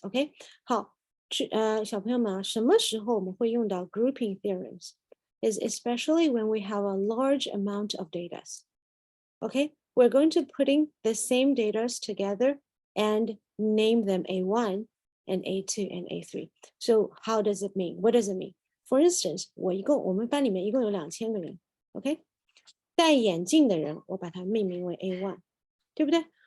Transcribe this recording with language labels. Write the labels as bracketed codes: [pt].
[zh] OK， 好，小朋友们什么时候我们会用到 grouping theorems？ [en] is especially when we have a large amount of data. Okay, we're going to putting the same data together and name them A1 and A2 and A3. So how does it mean? What does it mean? For instance, [zh] 我们班里面一共有2000个人 ，OK， 戴眼镜的人我把它命名为 A1， 对不对？